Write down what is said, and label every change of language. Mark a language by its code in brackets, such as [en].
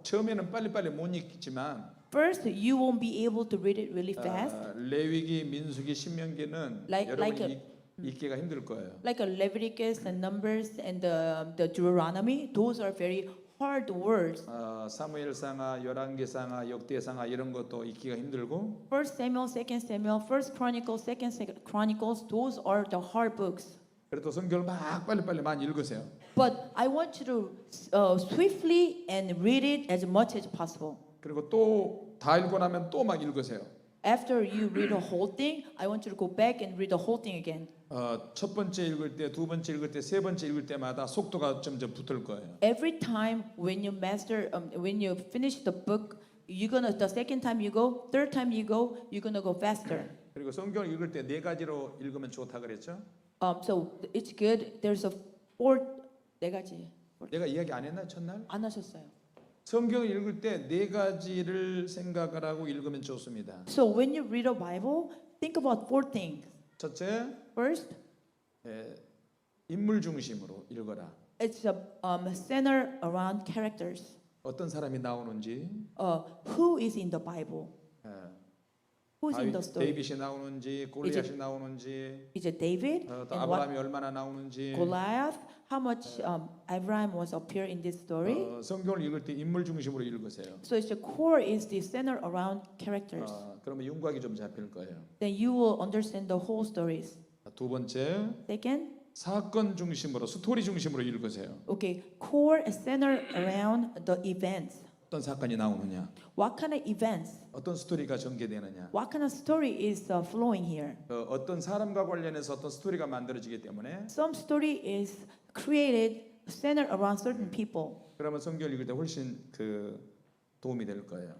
[ko] 처음에는 빨리빨리 못 읽지만 [en] First, you won't be able to read it really fast. [ko] 레위기, 민수기, 신명기는 여러분이 읽기가 힘들 거예요. [en] Like Leviticus and Numbers and the Deuteronomy, those are very hard words. [ko] 사무엘상하, 열왕기상하, 역대상하 이런 것도 읽기가 힘들고 [en] First Samuel, Second Samuel, First Chronicles, Second Chronicles, those are the hard books. [ko] 그래도 성경을 막 빨리빨리 많이 읽으세요. [en] But I want you to swiftly and read it as much as possible. [ko] 그리고 또 다 읽고 나면 또 막 읽으세요. [en] After you read the whole thing, I want you to go back and read the whole thing again. [ko] 첫 번째 읽을 때, 두 번째 읽을 때, 세 번째 읽을 때마다 속도가 점점 붙을 거예요. [en] Every time when you master, when you finish the book, you're gonna the second time you go, third time you go, you're gonna go faster. [ko] 그리고 성경을 읽을 때 4가지로 읽으면 좋다 그랬죠? [en] So it's good. There's a fourth [ko] 네 가지. 내가 이야기 안 했나 첫날? 안 하셨어요. 성경을 읽을 때 4가지를 생각을 하고 읽으면 좋습니다. [en] So when you read a Bible, think about 4 things. [ko] 첫째, [en] First, [ko] 인물 중심으로 읽어라. [en] it's a center around characters. [ko] 어떤 사람이 나오는지, [en] Who is in the Bible? Who's in the story? [ko] 데이빗이 나오는지, 골리앗이 나오는지, [en] Is it David? [ko] 또 [en] And what [ko] 아브라함이 얼마나 나오는지. [en] Goliath? How much Abraham was appear in this story? [ko] 성경을 읽을 때 인물 중심으로 읽으세요. [en] So it's the core is the center around characters. [ko] 그러면 윤곽이 좀 잡힐 거예요. [en] Then you will understand the whole stories. [ko] 두 번째, [en] Second, [ko] 사건 중심으로, 스토리 중심으로 읽으세요. [en] okay, core is center around the events. [ko] 어떤 사건이 나오느냐, [en] What kind of events? [ko] 어떤 스토리가 전개되느냐, [en] What kind of story is flowing here? [ko] 어떤 사람과 관련해서 어떤 스토리가 만들어지기 때문에 [en] Some story is created centered around certain people. [ko] 그러면 성경을 읽을 때 훨씬 도움이 될 거예요.